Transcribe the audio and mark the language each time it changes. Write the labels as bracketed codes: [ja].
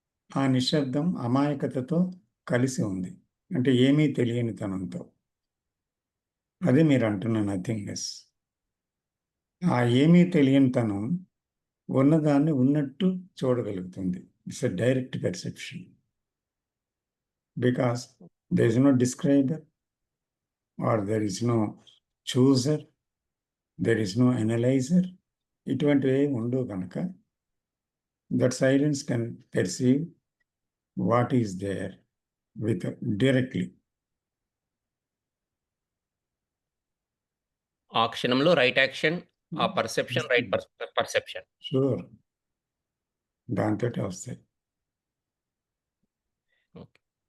[te] ఆ నిశ్శబ్దం అమాయకతతో కలిసి ఉంది, అంటే ఏమీ తెలియని తనంతో. అదే మీరు అంటున్న నథింగ్నెస్. ఆ ఏమీ తెలియని తనం ఉన్నదాన్ని ఉన్నట్టు చూడగలుగుతుంది. [en] It's a direct perception, because there is no describer or there is no chooser, there is no analyzer. [te] ఇటువంటివి ఉండవు కనుక [en] that silence can perceive what is there with directly. [te] ఆ క్షణంలో రైట్ యాక్షన్, ఆ పర్సెప్షన్ రైట్ పర్సెప్షన్. షూర్, దాంతోటే వస్తాయి. Okay.